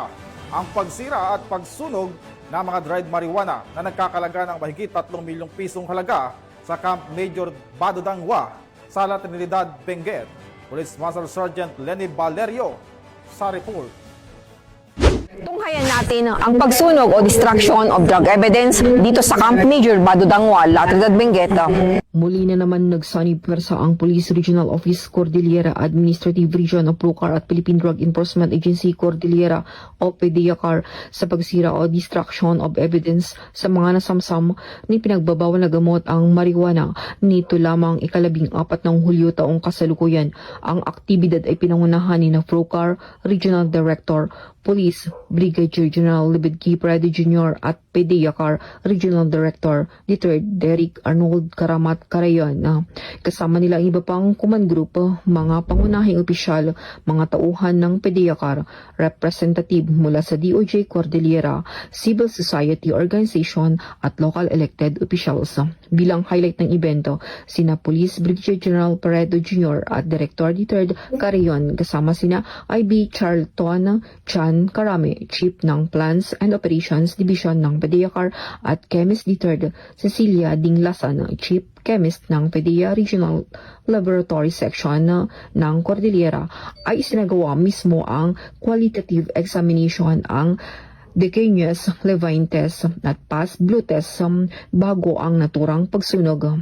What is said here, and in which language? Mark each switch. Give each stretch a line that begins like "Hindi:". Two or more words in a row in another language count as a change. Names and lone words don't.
Filipino: Ang pagsira at pagsunog ng mga
English: dried marijuana
Filipino: na nagkakalaga ng mahigit 3 milyong pisong halaga sa Camp Major Badodangwa, Sala Trinidad, Benguet. Police Master Sergeant Lenny Valerio sa report. Tunghayan natin ang pagsunog o
English: destruction of drug evidence
Filipino: dito sa Camp Major Badodangwa, Trinidad, Benguet. Muli na naman nagsanib pwersa ang Police Regional Office Cordillera Administrative Region of Procar at Philippine Drug Enforcement Agency Cordillera o PDEACAR sa pagsira o
English: destruction of evidence
Filipino: sa mga nasamsam ni pinagbabawal na gamot ang marijuana. Nito lamang 14 ng Hulyo taong kasalukuyan. Ang aktibidad ay pinangunahan ni Procar Regional Director Police Brigadier General Libid K. Prado Jr. at PDEACAR Regional Director Dieter Derek Arnold Karamat Carayon. Kasama nila ang iba pang
English: command group,
Filipino: mga pangunahing opisyal, mga tauhan ng PDEACAR, representative mula sa DOJ Cordillera,
English: civil society organization
Filipino: at
English: local elected officials.
Filipino: Bilang highlight ng ibento, sina Police Brigadier General Paredo Jr. at Director D. 3rd Carayon kasama sina IB Charlton Chan Karame, Chief ng Plans and Operations Division ng PDEACAR at Chemist D. 3rd Cecilia Dinglasan, Chief Chemist ng PDEA Regional Laboratory Section ng Cordillera, ay isinagawa mismo ang
English: qualitative examination
Filipino: ang Decanius levaintes at Paz Blutes bago ang naturang pagsunog.